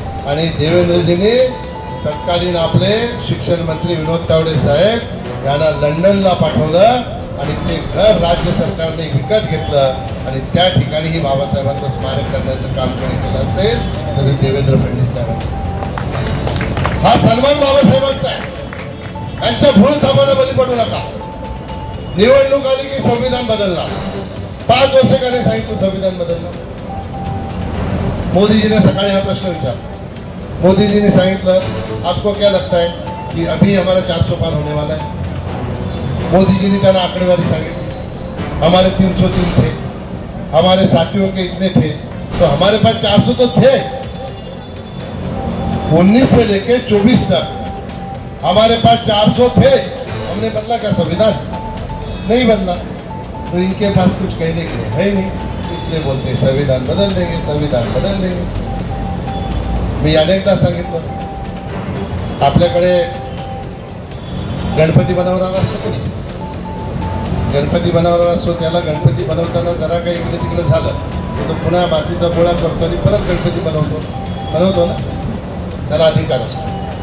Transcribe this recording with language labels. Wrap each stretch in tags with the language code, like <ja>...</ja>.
<mr>आणि देवेंद्रजींनी तत्कालीन आपले शिक्षण मंत्री विनोद तावडे साहेब यांना लंडनला पाठवलं आणि ते घर राज्य सरकारने विकत घेतलं आणि त्या ठिकाणीही बाबासाहेबांचं स्मारक करण्याचं काम कोणी केलं असेल तरी देवेंद्र फडणवीस साहेब. हा सन्मान बाबासाहेबांचा आहे. यांच्या भूल थांबायला बली पडू नका. निवडणूक आली की संविधान बदलणार. 5 वर्ष का नाही सांगितलं संविधान बदलणार? मोदीजीने सकाळी हा प्रश्न विचारला.</mr> <hi>मोदीजी ने</hi> <mr>सांगितलं</mr> <hi>आपको क्या लगता है कि अभी हमारा 400 पार होने वाला है. मोदी जी ने</hi> <mr>त्याला आंकड़ेवारी सांगितली.</mr> <hi>हमारे 303 थे, हमारे साथियों के इतने थे, तो हमारे पास 400 तो थे. 19 से लेके 24 तक हमारे पास 400 थे. हमने बदला क्या संविधान? नहीं बदला. तो इनके पास कुछ कहने के लिए है नहीं, इसलिए बोलते संविधान बदल देंगे, संविधान बदल देंगे.</hi> <mr>मी अनेकदा सांगितलं, आपल्याकडे गणपती बनवणारा असतो कोणी, गणपती बनवणारा असतो, त्याला गणपती बनवताना जरा काही इकडे तिकडे झालं तर पुन्हा मातीचा गोळा करतो आणि परत गणपती बनवतो ना, त्याला अधिकार असतो.</mr>